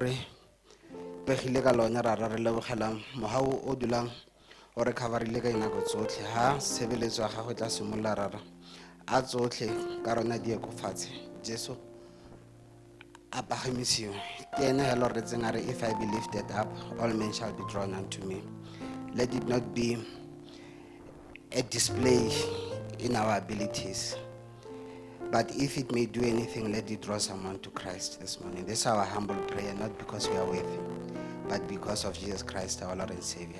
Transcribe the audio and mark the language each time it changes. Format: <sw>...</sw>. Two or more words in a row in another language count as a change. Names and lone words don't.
<tn>re pegile ka lone rara re lebogela mogau o dulang o re coverile ka dinako tsotlhe ha sebeletso ya gago tla simolola rara a tsotlhe ka rona di ekofatshe Jesu a pagamisiwe ke ene helo re tseng a re</tn> <en>if I be lifted up all men shall be drawn unto me. Let it not be a display in our abilities, but if it may do anything, let it draw someone to Christ this morning. This is our humble prayer, not because we are worthy, but because of Jesus Christ, our Lord and Savior.</en>